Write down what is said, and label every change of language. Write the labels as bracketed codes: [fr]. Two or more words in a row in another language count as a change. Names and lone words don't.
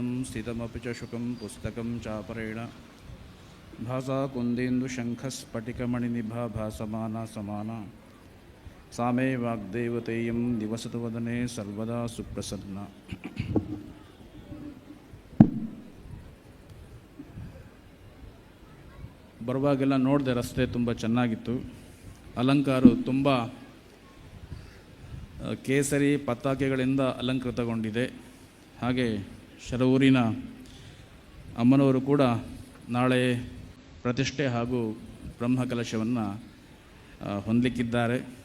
[sa] स्थितमपि च शुकं पुस्तकं चापरेण भासा कुन्देन्दुशङ्खस्फटिकमणिनिभा भासमाना समाना सा मे वाग्देवतेयं निवसतु वदने सर्वदा सुप्रसन्ना. [kn] ಬರುವಾಗೆಲ್ಲ ನೋಡಿದೆ, ರಸ್ತೆ ತುಂಬ ಚೆನ್ನಾಗಿತ್ತು. ಅಲಂಕಾರ ತುಂಬ ಕೇಸರಿ ಪತಾಕೆಗಳಿಂದ ಅಲಂಕೃತಗೊಂಡಿದೆ. ಹಾಗೆ ಶರವೂರಿನ ಅಮ್ಮನವರು ಕೂಡ ನಾಳೆ ಪ್ರತಿಷ್ಠೆ ಹಾಗೂ ಬ್ರಹ್ಮಕಲಶವನ್ನು ಹೊಂದಲಿಕ್ಕಿದ್ದಾರೆ.